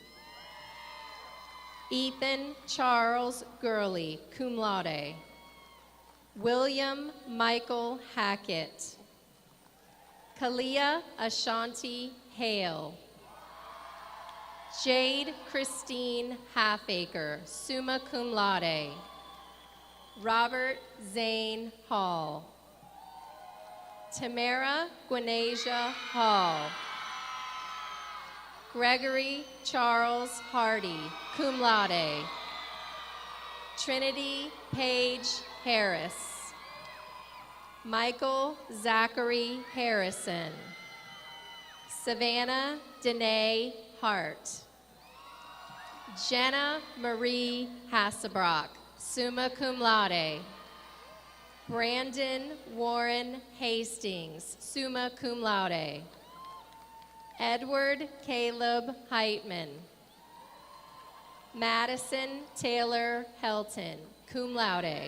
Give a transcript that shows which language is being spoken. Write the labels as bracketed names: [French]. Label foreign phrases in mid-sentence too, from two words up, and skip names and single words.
[English] Ethan Charles Gurley, [Latin] cum laude. [English] William Michael Hackett. Kalia Ashanti Hale. Jade Christine Halfacre, [Latin] summa cum laude. [English] Robert Zane Hall. Tamara Guinasia Hall. Gregory Charles Hardy, [Latin] cum laude. [English] Trinity Paige Harris. Michael Zachary Harrison. Savannah Danae Hart. Jenna Marie Hassebrock, [Latin] summa cum laude. [English] Brandon Warren Hastings, [Latin] summa cum laude. [English] Edward Caleb Heitman. Madison Taylor Helton, [Latin] cum laude.